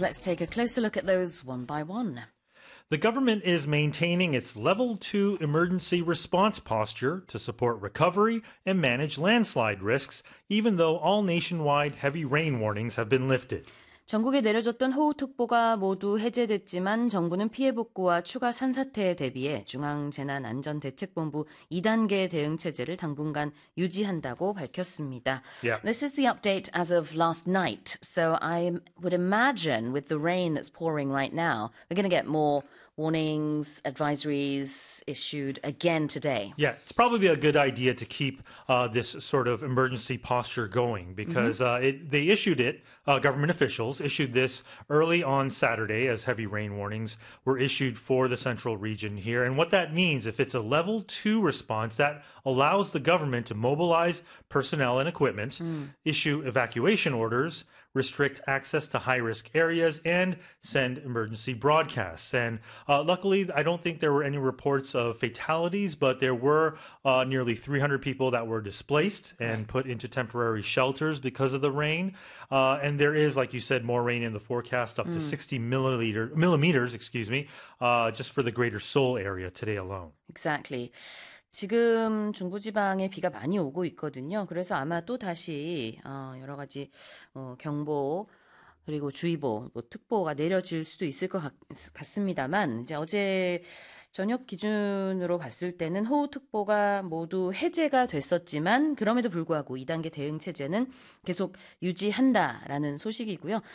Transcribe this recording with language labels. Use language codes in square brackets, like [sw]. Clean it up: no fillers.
[en] Let's take a closer look at those one by one. The government is maintaining its level 2 emergency response posture to support recovery and manage landslide risks, even though all nationwide heavy rain warnings have been lifted. [ko] 전국에 내려졌던 호우특보가 모두 해제됐지만 정부는 피해 복구와 추가 산사태에 대비해 중앙재난안전대책본부 2단계 대응체제를 당분간 유지한다고 밝혔습니다. [en] Yeah. This is the update as of last night. So I would imagine with the rain that's pouring right now, we're going to get more warnings, advisories issued again today. Yeah, it's probably a good idea to keep this sort of emergency posture going because government officials issued this early on Saturday as heavy rain warnings were issued for the central region here. And what that means, if it's a level 2 response, that allows the government to mobilize personnel and equipment, issue evacuation orders, restrict access to high-risk areas, and send emergency broadcasts. And luckily, I don't think there were any reports of fatalities, but there were nearly 300 people that were displaced and put into temporary shelters because of the rain. And there is, like you said, more rain in the forecast, up to 60 millimeters, just for the greater Seoul area today alone. Exactly. [ko] 지금 중부지방에 비가 많이 오고 있거든요. 그래서 아마 또 다시 여러 가지 경보 그리고 주의보, 뭐 특보가 내려질 수도 있을 것 같습니다만 이제 어제 저녁 기준으로 봤을 때는 호우특보가 모두 해제가 됐었지만 그럼에도 불구하고 2단계 대응 체제는 계속 유지한다라는 소식이고요.